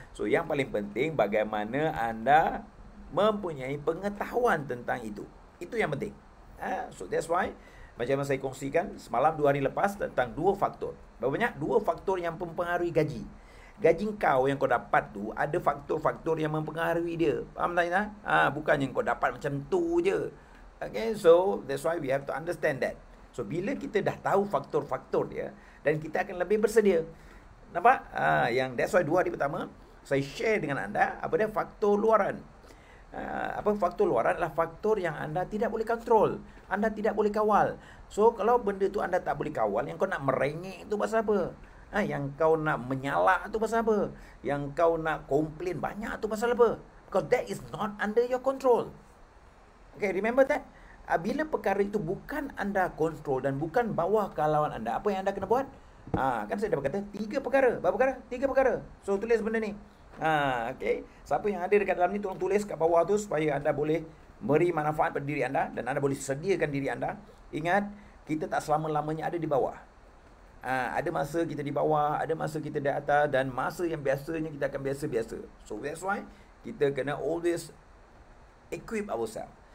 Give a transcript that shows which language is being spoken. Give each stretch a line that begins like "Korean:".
Malay: So yang paling penting bagaimana anda mempunyai pengetahuan tentang itu. Itu yang penting.
English: So that's why
Malay: macam yang saya kongsikan semalam 2 hari lepas tentang 2 faktor. Berapa banyak? 2 faktor yang mempengaruhi gaji. Gaji kau yang kau dapat tu ada faktor-faktor yang mempengaruhi dia. Faham tak Ina? Bukan yang kau dapat macam tu je.
English: Okay, so that's why we have to understand that.
Malay: So bila kita dah tahu faktor-faktor dia, dan kita akan lebih bersedia. Nampak? Yang
English: that's why
Malay: 2 hari pertama saya share dengan anda apa dia faktor luaran. Apa faktor luaran adalah faktor yang anda tidak boleh kontrol, anda tidak boleh kawal. So kalau benda tu anda tak boleh kawal, yang kau nak merengek tu pasal apa? Yang kau nak menyalak tu pasal apa? Yang kau nak komplain banyak tu pasal apa?
English: Because that is not under your control. Okay, remember that?
Malay: Bila perkara itu bukan anda kontrol dan bukan bawah kalauan anda, apa yang anda kena buat? Kan saya dah berkata 3 perkara. Berapa perkara? 3 perkara. So tulis benda ni. Okay. Siapa yang ada dekat dalam ni tolong tulis kat bawah tu supaya anda boleh beri manfaat pada diri anda dan anda boleh sediakan diri anda. Ingat, kita tak selama-lamanya ada di bawah. Ada masa kita di bawah, ada masa kita di atas, dan masa yang biasanya kita akan biasa-biasa. So that's why kita kena
English: always equip ourselves.